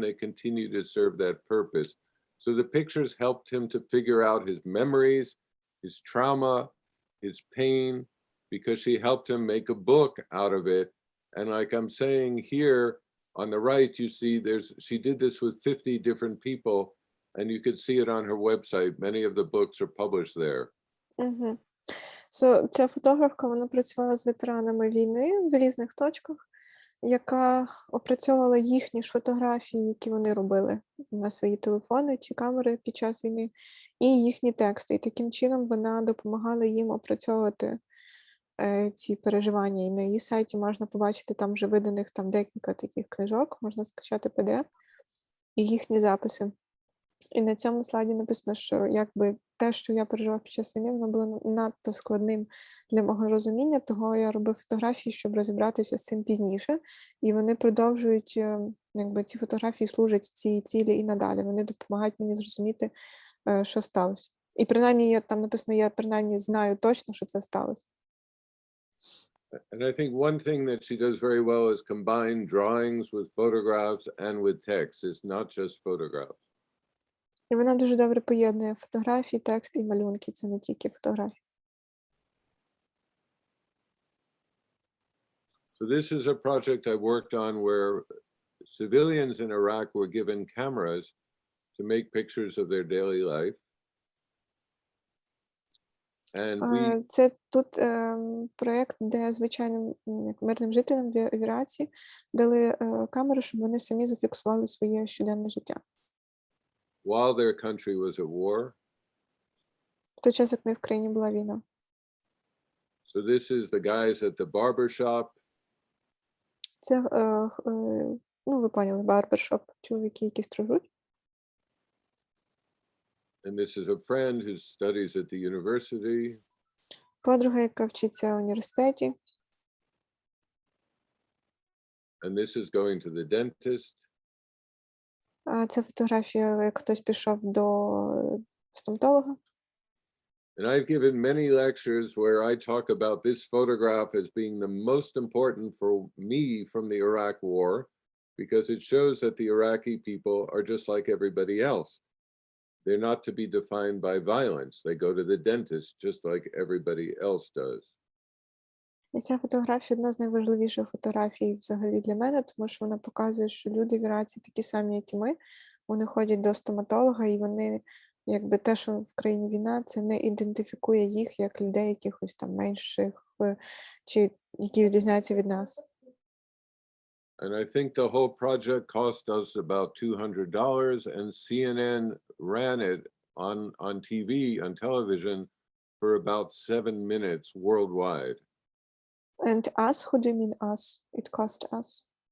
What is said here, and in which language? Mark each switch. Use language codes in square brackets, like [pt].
[en] They continue to serve that purpose. So the pictures helped him to figure out his memories, his trauma, his pain, because she helped him make a book out of it. And like I'm saying here on the right, you see she did this with 50 different people, and you could see it on her website. Many of the books are published there. Угу. [uk] Ця фотографка, вона працювала з ветеранами війни в різних точках, яка опрацьовувала їхні ж фотографії, які вони робили на свої телефони чи камери під час війни, і їхні тексти. І таким чином вона допомагала їм опрацьовувати ці переживання. І на її сайті можна побачити там вже виданих там декілька таких книжок, можна скачати PDF і їхні записи. І на цьому слайді написано, що якби те, що я переживав під час війни, воно було надто складним для мого розуміння, того я робив фотографії, щоб розібратися з цим пізніше. І вони продовжують, якби ці фотографії служать цій цілі і надалі. Вони допомагають мені зрозуміти, що сталося. І принаймні, там написано, я принаймні знаю точно, що це сталося. [en] And I think one thing that she does very well is combine drawings with photographs and with text. It's not just photographs. [uk] І вона дуже добре поєднує фотографії, текст і малюнки. Це не тільки фотографії. [en] So this is a project I worked on where civilians in Iraq were given cameras to make pictures of their daily life. And [uk] це тут проєкт, де звичайним мирним жителям в Іраці дали камеру, щоб вони самі зафіксували своє щоденне життя. [en] While their country was at war. [uk] В той час, як в країні була війна. [en] So this is the guys at the barber shop. [uk] Це, ну, ви поняли, барбершоп, чоловіки, які стрижуть. [en] And this is a friend who studies at the university. [uk] Подруга, яка вчиться в університеті. [en] And this is going to the dentist. [uk] Це фотографія, як хтось пішов до стоматолога. [en] And I've given many lectures where I talk about this photograph as being the most important for me from the Iraq War, because it shows that the Iraqi people are just like everybody else. They're not to be defined by violence. They go to the dentist just like everybody else does. [uk] І ця фотографія одна з найважливіших фотографій взагалі для мене, тому що вона показує, що люди в Іраці такі самі, як і ми. Вони ходять до стоматолога, і вони, якби те, що в країні війна, це не ідентифікує їх як людей якихось там менших, чи які відрізняються від нас. [en] And I think the whole project cost us about $200, and CNN ran it on TV, on television, for about 7 minutes worldwide. And us? Who do you mean us? It cost us?